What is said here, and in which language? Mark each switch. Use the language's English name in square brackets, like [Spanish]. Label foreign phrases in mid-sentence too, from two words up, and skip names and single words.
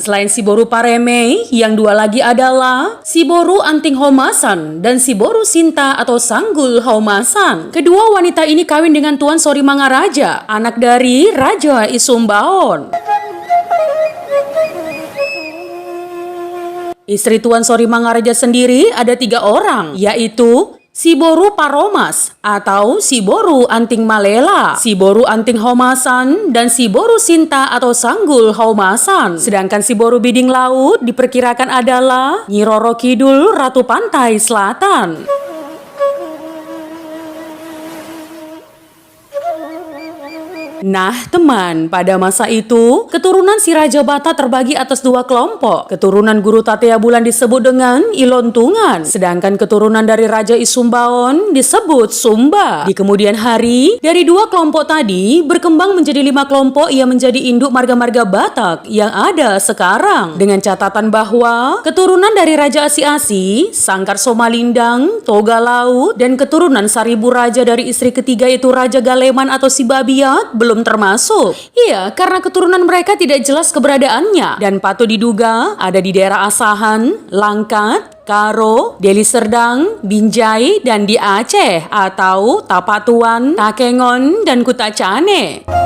[Indonesian] Selain si Boru Pareme, yang 2 lagi adalah si Boru Anting Homasan dan si Boru Sinta atau Sanggul Homasan. Kedua wanita ini kawin dengan Tuan Sori Mangaraja, anak dari Raja Isumbaon. Istri Tuan Sori Mangaraja sendiri ada 3 orang, yaitu si Boru Paromas atau si Boru Anting Malela, si Boru Anting Homasan, dan si Boru Sinta atau Sanggul Homasan. Sedangkan si Boru Biding Laut diperkirakan adalah Nyi Roro Kidul Ratu Pantai Selatan. Nah teman, pada masa itu, keturunan si Raja Bata terbagi atas 2 kelompok. Keturunan Guru Tatia Bulan disebut dengan Ilontungan, sedangkan keturunan dari Raja Isumbaon disebut Sumba. Di kemudian hari, dari 2 kelompok tadi, berkembang menjadi 5 kelompok yang menjadi induk marga-marga Batak yang ada sekarang. Dengan catatan bahwa, keturunan dari Raja Asi-Asi, Sangkar Somalindang, Toga Laut, dan keturunan Saribu Raja dari istri ketiga yaitu Raja Galeman atau si Babiak, belum termasuk. Iya, karena keturunan mereka tidak jelas keberadaannya dan patut diduga ada di daerah Asahan, Langkat, Karo, Deli Serdang, Binjai, dan di Aceh atau Tapatuan, Takengon, dan Kutacane.